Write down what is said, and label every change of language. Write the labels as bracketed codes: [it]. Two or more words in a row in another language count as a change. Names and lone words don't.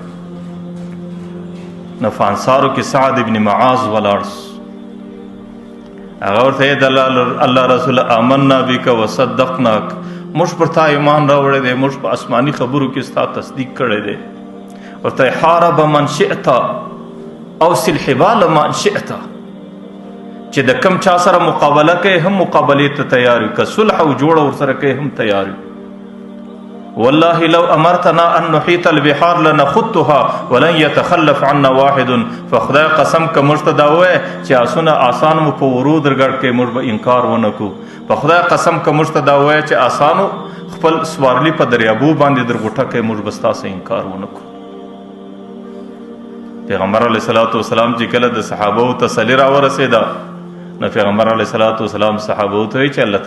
[ps] نو په انصارو کې سعد ابن معاذ ولاړ هغه ورته د الله رسول [ar] آمنا بک وصدقناک [ps] موږ پر تا ایمان راوړی دی موږ په آسماني خبرو کې ستا تصدیق کړی دی ورته [ar] حارب من شئت اوصل حبال من شئت [ps] چې د کم چا سره مقابله کوي هم مقابلې ته تیار وي که صلح او جوړه ورسره کوي هم تیار وي [ar] والله لو امرتنا ان نحيط البحار لنخضها ولن يتخلف عنا واحد [ps] فخدای قسم که موږ ته دا ووایه چې آسونه آسان مو په ورو درګډ کې موږ به انکار ونه کړو په خدای قسم که موږ ته دا ووایه چې آسانو خپل سوارلي په دریابو باندې درغوټه کوي موږ به ستاسو انکار ونه کړو پیغمبر [ar] علیه الصلاة والسلام [ps] چې کله د صحابو تسلي راورسېده نو پیغمبر [ar] علیه الصلاة والسلام [ps] صحابو ته وایي چې الله